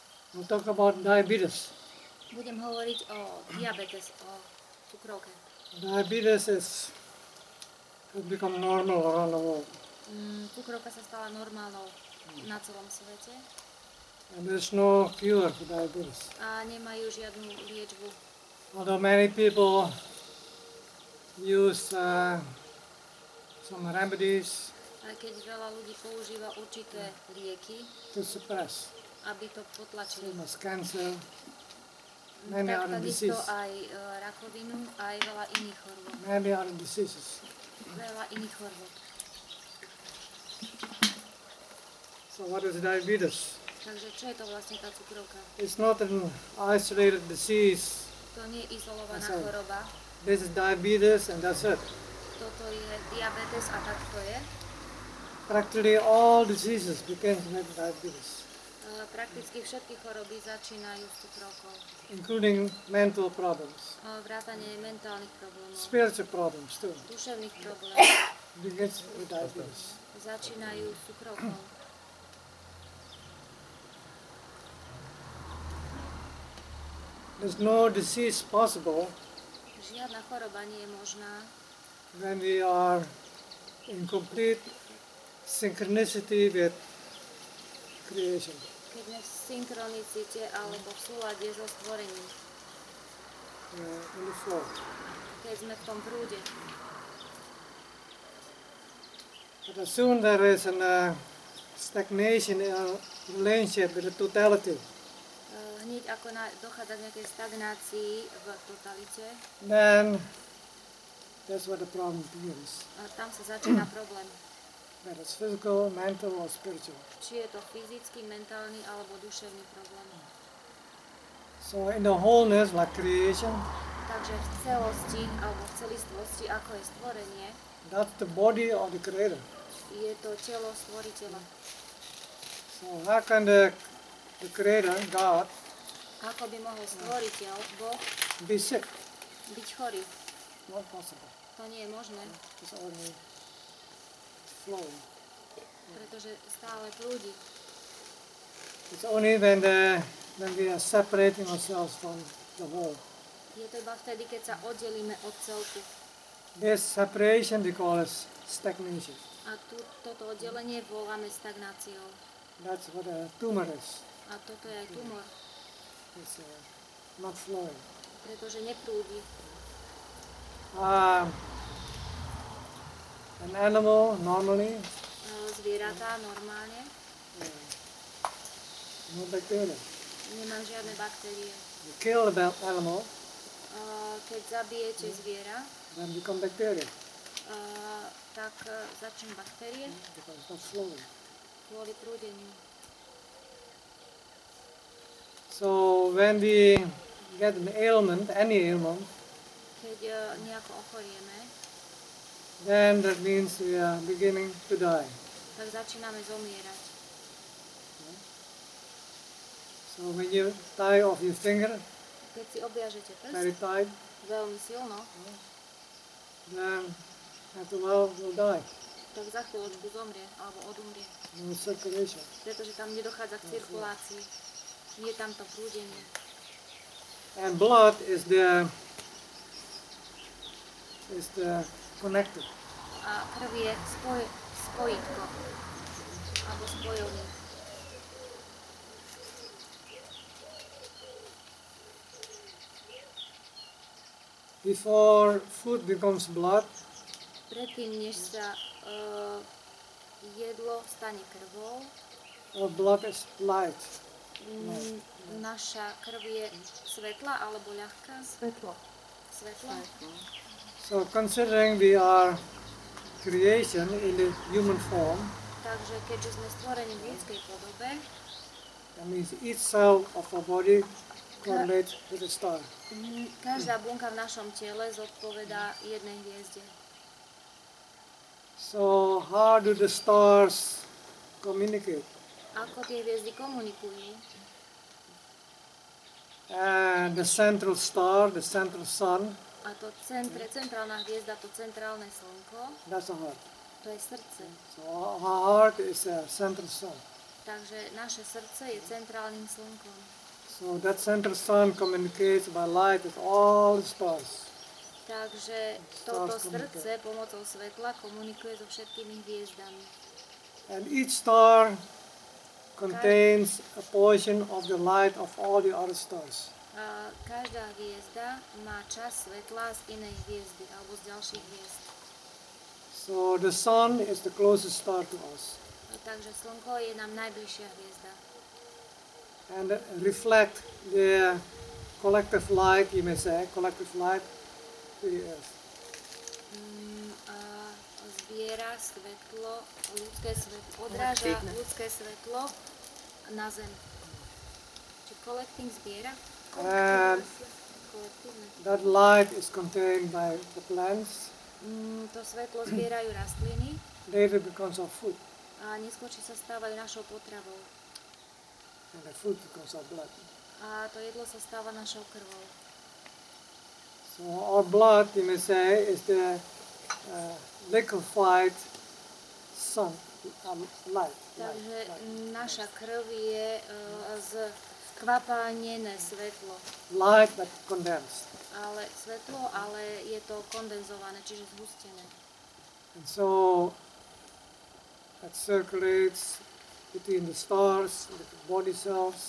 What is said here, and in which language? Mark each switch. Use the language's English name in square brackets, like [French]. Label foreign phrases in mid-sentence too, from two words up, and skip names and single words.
[English] We'll talk about diabetes. [Slovak] Budem hovoriť o diabetes, o cukrovke. [English] Diabetes has become normal around the world. [Slovak] Cukrovka sa stala normálnou na celom svete. [English] And there's no cure for diabetes. [Slovak] A nemajú žiadnu liečbu. [English] Although many people use some remedies [Slovak] Aj keď veľa ľudí používa určité lieky, [English] to suppress, [Slovak] aby to potlačili. [English] same as cancer, many other [Slovak] Takisto [English] diseases, [Slovak] aj rakovinu, aj veľa iných chorôb. [English] many other diseases. [Slovak] Veľa iných chorôb. [English] So what is diabetes? [Slovak] Takže čo je to vlastne tá cukrovka? [English] It's not an isolated disease. [Slovak] To nie je izolovaná [English] That's it. [Slovak] choroba. [English] This is diabetes and that's it. [Slovak] Toto je diabetes a tak to je. [English] Practically all diseases begin with diabetes, [Slovak] Prakticky všetky choroby začínajú s cukrovkou. [English] including mental problems, [Slovak] Vrátane mentálnych problémov, [English] spiritual problems too. [Slovak] duševných problémov [English] Begins with diabetes. [Slovak] začínajú s cukrovkou. [English] There's no disease possible [Slovak] Žiadna choroba nie je možná, [English] when we are in complete synchronicity with creation. [Slovak] keď sme v synchronicite alebo v súlade so stvorením, [English] In the flow. [Slovak] keď sme v tom prúde. [English] But as soon there is a stagnation in our relationship with the totality, [Slovak] Hneď ako dochádza k nejakej stagnácii v totalite, [English] then that's where the problem begins. [Slovak] tam sa začína problém. [English] Whether it's physical, mental, or spiritual. [Slovak] Či je to fyzický, mentálny alebo duševný problém. [English] So in the wholeness, like creation, [Slovak] Takže v celosti alebo v celistvosti, ako je stvorenie, [English] that's the body of the Creator. [Slovak] je to telo stvoriteľa. [English] So how can the Creator, God, [Slovak] Ako by mohol stvoriteľ, Boh, [English] be sick? [Slovak] byť chorý? [English] Not possible. [Slovak] To nie je možné, [English] It's only flowing. [Slovak] pretože stále prúdi. [English] It's only when we are separating ourselves from the whole. [Slovak] Je to iba vtedy, keď sa oddelíme od celku. [English] This separation we call as stagnation. [Slovak] A toto oddelenie voláme stagnáciou. [English] That's what a tumor is. [Slovak] A toto je aj tumor, [English] It's not flowing. [Slovak] pretože neprúdi. [English] An animal normally, [Slovak] Zvieratá normálne [English] no bacteria. [Slovak] nemajú žiadne baktérie. [English] You kill the animal, [Slovak] Keď zabijete zviera, [English] then become bacteria [Slovak] tak začnú baktérie [English] because it's not flowing. [Slovak] kvôli prúdeniu. [English] So when we get an ailment, any ailment, [Slovak] Keď nejako ochorieme, [English] then that means we are beginning to die. [Slovak] tak začíname zomierať. [English] So when you tie off your finger [Slovak] Keď si obviažete [English] very [Slovak] prst [English] tight, [Slovak] veľmi silno, then after a while you'll die. tak za chvíľočku zomrie alebo odumrie. No circulation. Pretože tam nedochádza k cirkulácii. Nie je tam to prúdenie. [English] And blood is the connector. [Slovak] A krv je spojitko alebo spojovník. [English] Before food becomes blood, [Slovak] Predtým, než sa jedlo stane krvou, [English] our blood is light. [Slovak] naša krv je svetlá alebo ľahká? Svetlo. Svetlá. [English] So considering we are creation in the human form, [Slovak] Takže keďže sme stvorení v ľudskej podobe, [English] that means each cell of our body correlates with a star. [Slovak] každá bunka v našom tele zodpovedá jednej hviezde. [English] So how do the stars communicate? [Slovak] Ako tie hviezdy komunikujú? [English] And the central star, the central sun, [Slovak] A to centrálna hviezda, to centrálne slnko, [English] that's the heart. [Slovak] to je srdce. [English] So our heart is a central sun. [Slovak] Takže naše srdce je centrálnym slnkom. [English] So that center sun communicates by light with all the stars. [Slovak] Takže toto srdce pomocou svetla komunikuje so všetkými hviezdami. [English] And each star contains a portion of the light of all the other stars. [Slovak] A každá hviezda má časť svetla z inej hviezdy alebo z ďalších hviezd. [English] So the sun is the closest star to us. [Slovak] Takže slnko je nám najbližšia hviezda. [English] And reflect the collective light, you may say, collective light to the earth. [Slovak] A zbiera svetlo, ľudské svetlo, odráža ľudské svetlo na zem. Či collecting zbiera? [English] And that light is contained by the plants. [Slovak] To svetlo zbierajú rastliny [English] Later becomes our food. [Slovak] a neskôr sa stávajú našou potravou. [English] And the food becomes our blood. [Slovak] A to jedlo sa stáva našou krvou. [English] So our blood, you may say, is the liquefied sun, light. [Slovak] Takže naša krv je skvapánené svetlo. [English] Light but condensed. [Slovak] Ale svetlo, ale je to kondenzované, čiže zhustené. [English] And so that circulates between the stars, the body cells.